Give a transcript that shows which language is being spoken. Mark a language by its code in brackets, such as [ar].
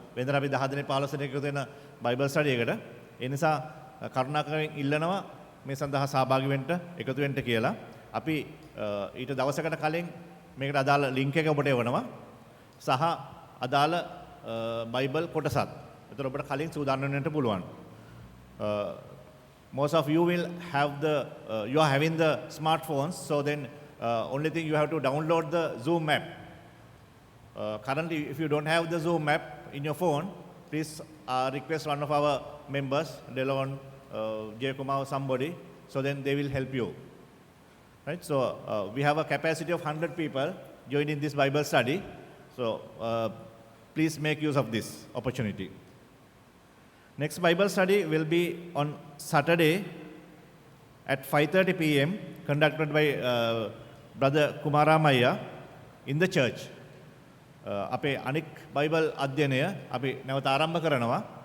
[si] වෙනදා අපි 10 දෙනෙක් 15 දෙනෙක් එකතු වෙන බයිබල් ස්ටඩි එකට. ඒ නිසා කරුණාකරමින් ඉල්ලනවා මේ සඳහා සහභාගී වෙන්න එකතු වෙන්න කියලා. අපි ඊට දවසකට කලින් මේකට අදාළ ලින්ක් එක ඔබට එවනවා සහ අදාළ බයිබල් කොටසත්. ඒතර ඔබට කලින් සූදානම් වෙන්න පුළුවන්. [en] Most of you will have you are having the smartphones, so then only thing you have to download the Zoom app. Currently, if you don't have the Zoom app in your phone, please request one of our members, Delon, Jacob, somebody, so then they will help you. Right? So we have a capacity of 100 people joining this Bible study. So please make use of this opportunity. Next Bible study will be on Saturday at 5:30 p.m. conducted by Brother Kumaramaya in the church. [si] අපේ අනික් Bible අධ්‍යයනය අපි නැවත ආරම්භ කරනවා.